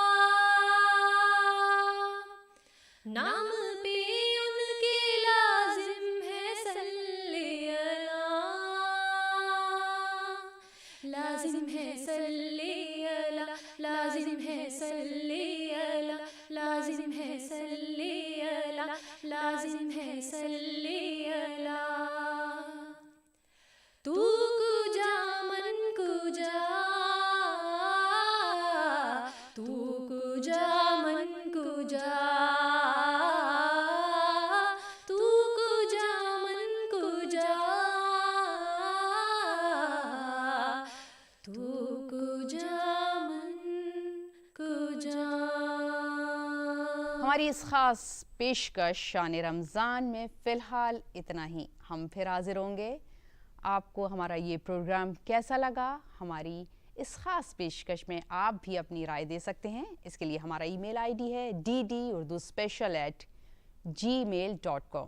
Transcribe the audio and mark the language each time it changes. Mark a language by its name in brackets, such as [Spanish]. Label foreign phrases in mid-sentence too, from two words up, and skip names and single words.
[Urdu] نام پہ ان کے لازم ہے [Arabic] صلی اللہ [Urdu] لازم ہے [Arabic] صلی اللہ [Urdu] لازم ہے [Arabic] صلی اللہ [Urdu] لازم ہے [Arabic] صلی اللہ [Urdu] لازم ہے [Arabic] صلی اللہ [Persian] تو کجا من کجا تو کجا من کجا تو کجا من کجا تو کجا من کجا [Urdu] ہماری اس خاص پیشکش شان رمضان میں فی الحال اتنا ہی. ہم پھر حاضر ہوں گے. آپ کو ہمارا یہ پروگرام کیسا لگا؟ ہماری اس خاص پیشکش میں آپ بھی اپنی رائے دے سکتے ہیں. اس کے لیے ہمارا ای میل آئی ڈی ہے ddurduspecial@gmail.com.